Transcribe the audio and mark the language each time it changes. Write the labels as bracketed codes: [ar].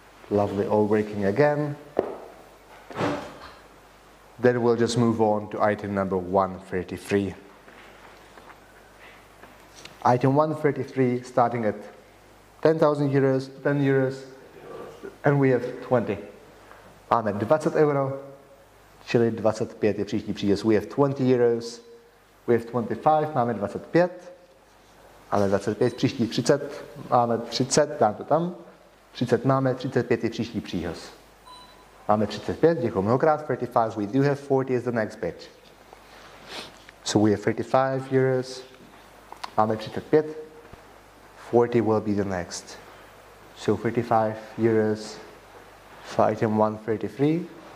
[en] Lovely, all working again. Then we'll just move on to item number 133. Item 133 starting at 10,000 euros, 10 euros, and we have 20. [cs] Máme 20 euro, čili 25 je příští příjezd. [en] We have 20 euros, We have 25, [cs] máme 25. Máme 25, příští 30, máme 30, dám to tam. 30 máme, 35 je příští příhoz. Máme 35, děkuji mnohokrát. [en] 35, we do have 40 is the next bid. So we have 35 euros. [cs] Máme 35. [en] 40 will be the next. So 35 euros for item 133.